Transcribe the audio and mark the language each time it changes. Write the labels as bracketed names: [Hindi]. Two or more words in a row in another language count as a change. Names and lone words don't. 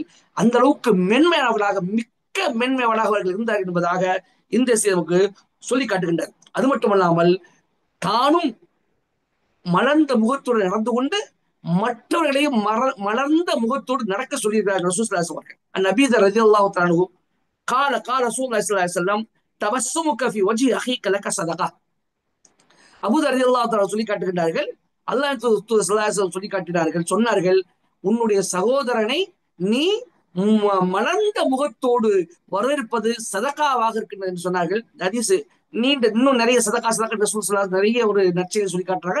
[Tamil] அந்த அளவுக்கு மென்மையானவர்களாக, மிக்க மென்மையானவர்களாக அவர்கள் இருந்தார்கள் என்பதாக இந்த நமக்கு சொல்லி காட்டுகின்றார். அது மட்டுமல்லாமல் தானும் மலர்ந்த முகத்தோடு நடந்து கொண்டு மற்றவர்களையும் மலர்ந்த முகத்தோடு நடக்க சொல்லியிருக்கிறார்கள் ரசூலுல்லாஹி [Arabic] صلى الله عليه وسلم. النبي رضي الله تعالى عنه قال قال رسول الله صلى الله عليه وسلم تبسمك في وجه اخيك لك صدقه. [Tamil] அபூ தர் [Arabic] رضي الله تعالى [Tamil] சொல்லி காட்டுகிறார்கள், அல்லாஹ் தூதர் [Arabic] صلى الله عليه وسلم [Tamil] சொல்லி காட்டினார்கள், சொன்னார்கள், உன்னுடைய சகோதரனை நீ மலர்ந்த முகத்தோடு வரவேற்பது சதகாவாக இருக்கின்றது என்று சொன்னார்கள். ஹதீஸ் நீண்ட, இன்னும் நிறைய சதகா [Arabic] رسول صلى الله [Tamil] நிறைய ஒரு நற்செய்தி சொல்லி காட்டுறாங்க.